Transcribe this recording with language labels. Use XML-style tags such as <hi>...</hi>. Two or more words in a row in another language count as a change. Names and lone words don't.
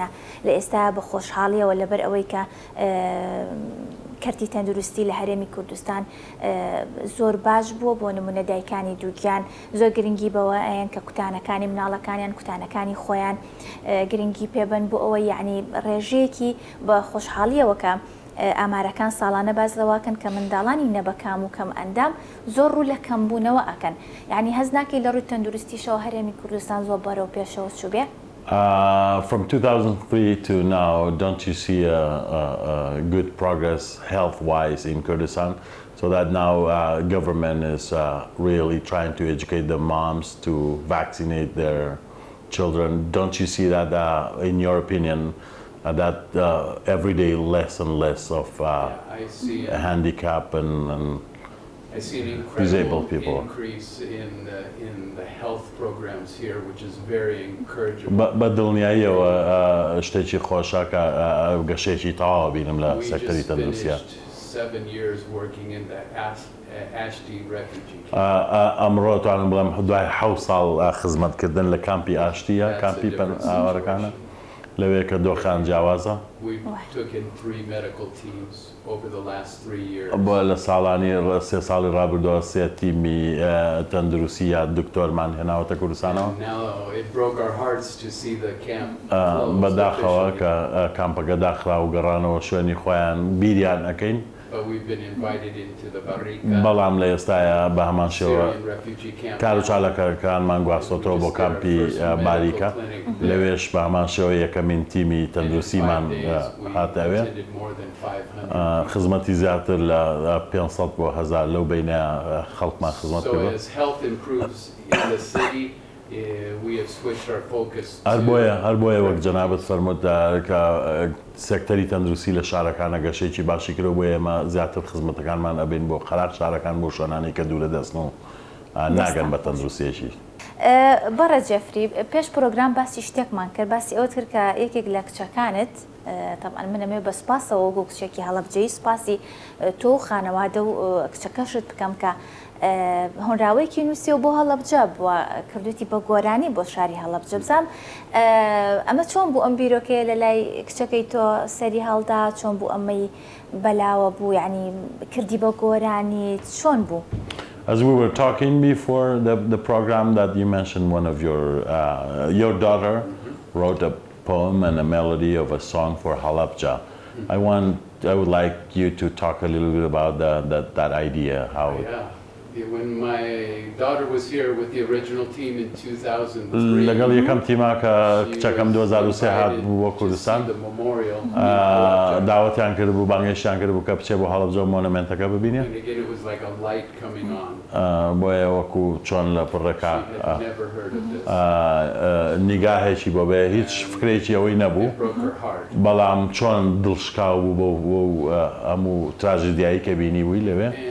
<ckb>لە ئێستا بە خۆشحاڵیەوە لەبەر ئەوەی کە کەرتی تەندروستی لە هەرێمی کوردستان زۆر باش بووە بۆ نمونە دایکانی دووگیان زۆر گرنگی بەوە ئەیان کە کوتانەکانی مناڵەکانیان کوتانەکانی خۆیان گرنگی پێبن بۆ ئەوە یعنی ڕێژەیەکی بە خۆشحاڵیەوە کە ئامارەکان ساڵانە باز لەواکەن کە منداڵانی نەبەکام و کەم ئەندام زۆر ڕوو لە کەمبوونەوە ئەکەن یعنی هەز ناکەی لە ڕووی تەندروستیشەوە هەرێمی کوردستان زۆر بەرەو پێشەوە چوو بێ؟</ckb> <en>From 2003 to now, don't you see a good progress health-wise in Kurdistan? So that now government is really trying to educate the moms to vaccinate their children. Don't you see that, in your opinion, that every day less and less of I see handicap and I see an disabled incredible people. increase in the health programs here, which is very encouraging.</en> <ckb>بدڵنیاییەوە شتێکی خۆشە کە گەشێکی تەواو بینم لە</ckb> <en>We</en> <ckb>سەکتەری</ckb> <en>just</en> <ckb>تەندروستیە.</ckb> <en>finished 7 years working in the Ashti refugee camp.</en> <ckb>ئەمڕۆ توانم بڵێم دوای 7 ساڵ خزمەتکردن لە کامپی ئاشتیە کامپی ئاوارەکانە لەوەیە کە دۆخان جیاوازە.</ckb> <en>We took in 3 medical teams over the last 3 years.</en> <ckb>بۆ لە ساڵانی 3 ساڵی ڕابردووە 3 تیمی تەندروستی یا دکتۆرمان هێناوەتە کوردستانەوە.</ckb> <en>Now it broke our hearts to see the camp closed</en> <ckb>بەداخەوە</ckb> <en>officially.</en> <ckb>کە کامپەکە داخرا و گەڕانەوە شوێنی خۆیان بیریان ئەەکەین.</ckb> <en>But we've been invited into the Barrica</en> <ckb>بەڵام لە ئێستاە بە هەمان شێوە</ckb> <en>Syrian refugee camp.</en> <ckb>کار و چالەکەکانمان گواستۆتەوە بۆ کامپی باریکە لەوێش بە هەمان شێوە یەکەمین تیمی تەندروستیمان هاتەوێ</ckb> <en>attended more than 500.</en> <ckb>خزمەتی زیاتر لە 500 بۆ 1000 لەو بینە خەڵکمان خزمەت</ckb> <en>So</en> <ckb>کردووە.</ckb> <en>as health improves in the city, we have switched our focus</en> <ckb>هەر بۆیە وەک جەنابەت فەرمووت کە سێکتەری تەندروستی لە شارەکانە گەشەیەکی باشی کرد بۆ ئێمە زیاتر خزمەتەکانمان ئەبین بۆ خەراب شارەکان بۆ شوێنانی کە دوورە دەستن و ناگەن بە تەندروستیەکی. بەڕە جەفری پێش پرۆگرام باسی شتێکمان کرد باسی ئەوت کرد کە یەکێک لە کچەکانت طبعاً منەمێ بە سپاسەوە بۆ کچێکی هەڵەبجەی سپاسی تۆ و خانەوادە و کچەکەشت بکەم کە هۆنراوەیەکی نووسیەوە بۆ هەڵەبجە بووە کردوتی بە گۆرانی بۆ شاری هەڵەبجە بزانم ئەمە چۆن بوو ئەم بیرۆکەیە لە لای کچەکەی تۆ سەری هەڵدا چۆن بوو ئەمەی بەلاوە بوو یعنی کردی بە گۆرانی چۆن بوو؟</ckb> <en>As we were talking before the program, that you mentioned one of your daughter wrote a poem and a melody of a song for Halabja. I would like you to talk a little bit about that idea. How? Yeah. When my daughter was here with the original team in 2003,</en> <ckb>لەگەڵ یەکەم تیما کە کچەکەم 2003 هات بوو بۆ کوردستان داوەتیان کرد بوو بانگێشیان کرد بوو کە بچێ بۆ هەڵەبجە و مۆنومنتەکە ببینێ بۆیە وەکو چۆن لە پڕەکە نیگاهێکی بۆ بێ هیچ فکرێکی ئەوەی نەبوو بەڵام چۆن دڵشکاو بوو بۆ هەموو تراژیدیایی کە بینی بووی لەوێ</ckb>